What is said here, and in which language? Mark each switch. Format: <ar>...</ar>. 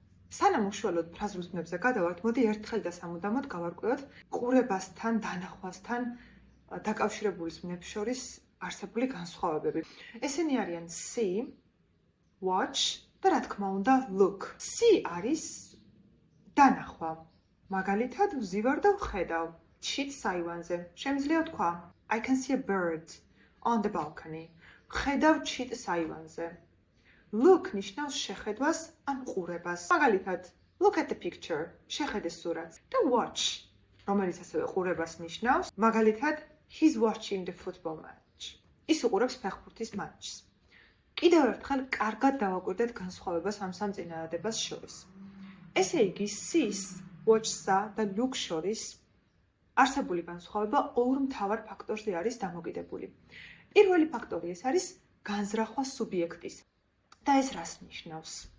<ka>სანამ უშუალოდ ფრაზულ ზმნებზე გადავართ, მოდი ერთხელ და სამუდამოდ გავარკვევოთ ყურებასთან, დანახვასთან დაკავშირებული ზმნებს შორის არსებული განსხვავებები. ესენი არიან see, watch და რა თქმა უნდა look. See არის დანახვა. მაგალითად ვზივარ და ვხედავ ჩიტს აივანზე. შემიძლია თქვა</ka> <en>I can see a bird on the balcony.</en> <ka>ვხედავ ჩიტს აივანზე. Look ნიშნავს შეხედვას ან ყურებას. მაგალითად</ka> <en>look at the picture.</en> <ka>შეხედე სურათს. და watch, რომელიც ასევე ყურებას ნიშნავს. მაგალითად</ka> <en>he's watching the football match.</en> <ka>ის უყურებს ფეხბურთის მატჩს. კიდევ ერთხელ კარგად დავაკვირდეთ განსხვავებას ამ სამ წინადადებას შორის. ესე იგი, sees, watch-სა და look შორის არსებული განსხვავება ორ მთავარ ფაქტორზე არის დამოკიდებული. პირველი ფაქტორი ეს არის განზრახვა სუბიექტის. და ეს რას ნიშნავს?</ka>